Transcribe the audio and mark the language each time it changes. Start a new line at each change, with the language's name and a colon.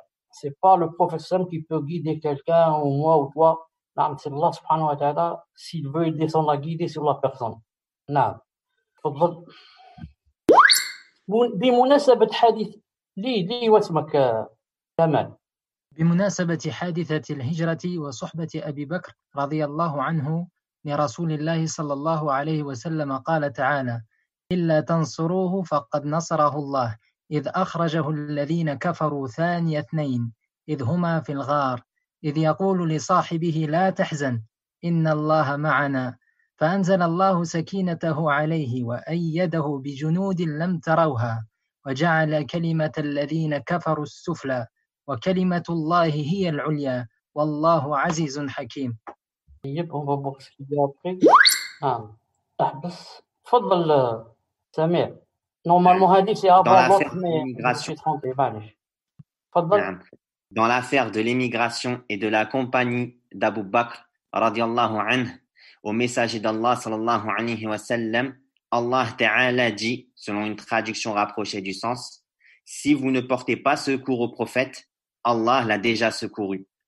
French: C'est pas le prophète qui peut guider quelqu'un, ou moi, ou toi. C'est Allah subhanahu wa ta'ala, s'il veut, il descend la guider sur la personne.
Arabic: بمناسبة حادث لي واسمك كمال. بمناسبة حادثة الهجرة وصحبة أبي بكر رضي الله عنه لرسول الله صلى الله عليه وسلم قال تعالى: إلا تنصروه فقد نصره الله إذ أخرجه الذين كفروا ثاني اثنين إذ هما في الغار إذ يقول لصاحبه لا تحزن إن الله معنا فأنزل الله سكينته عليه وأيده بجنود لم تروها وجعل كلمة الذين كفروا السفلى وكلمة الله هي العليا والله عزيز حكيم.
French: on va voir ce qu'il y a après.
Arabic: بس تفضل سمير.
French: Normalement هذه c'est avant l'autre mais je suis trompé. Dans l'affaire de l'émigration et de la compagnie d'Abu Bakr radiallahu anhu au messager d'Allah sallallahu alayhi wa sallam, Allah Ta'ala dit, selon une traduction rapprochée du sens: si vous ne portez pas secours au prophète, Allah l'a déjà secouru.